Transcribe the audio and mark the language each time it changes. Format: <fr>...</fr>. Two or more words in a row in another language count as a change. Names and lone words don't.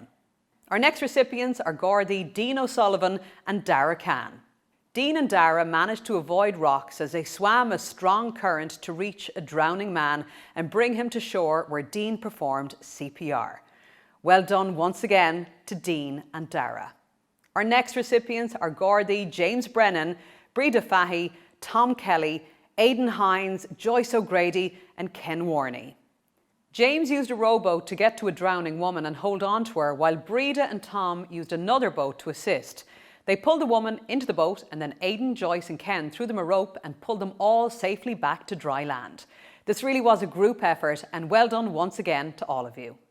<en>Our next recipients are Gardaí Dean O'Sullivan and Dara Khan. Dean and Dara managed to avoid rocks as they swam a strong current to reach a drowning man and bring him to shore, where Dean performed CPR. Well done once again to Dean and Dara. Our next recipients are Gardaí James Brennan, Breda Fahy, Tom Kelly, Aidan Hines, Joyce O'Grady and Ken Warney. James used a rowboat to get to a drowning woman and hold on to her, while Breda and Tom used another boat to assist. They pulled the woman into the boat, and then Aidan, Joyce and Ken threw them a rope and pulled them all safely back to dry land. This really was a group effort, and well done once again to all of you.</en>